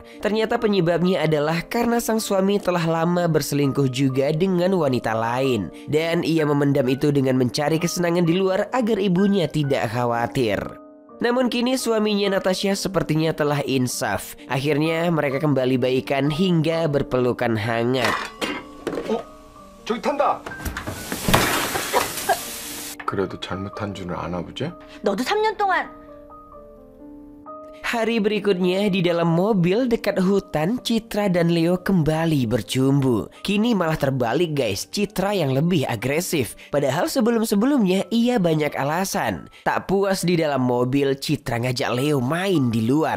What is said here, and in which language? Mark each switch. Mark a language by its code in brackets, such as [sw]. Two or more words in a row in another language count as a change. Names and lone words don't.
[id] Ternyata penyebabnya adalah karena sang suami telah lama berselingkuh juga dengan wanita lain. Dan ia memendam itu dengan mencari kesenangan di luar agar ibunya tidak khawatir. Namun kini suaminya Natasha sepertinya telah insaf. Akhirnya mereka kembali baikan hingga berpelukan hangat. [ko] 저기 탄다. 그래도 잘못한 줄은 아나 보지? 너도 3년 동안 [id] Hari berikutnya di dalam mobil dekat hutan, Citra dan Leo kembali bercumbu. Kini malah terbalik guys, Citra yang lebih agresif. Padahal sebelum-sebelumnya ia banyak alasan. Tak puas di dalam mobil, Citra ngajak Leo main di luar.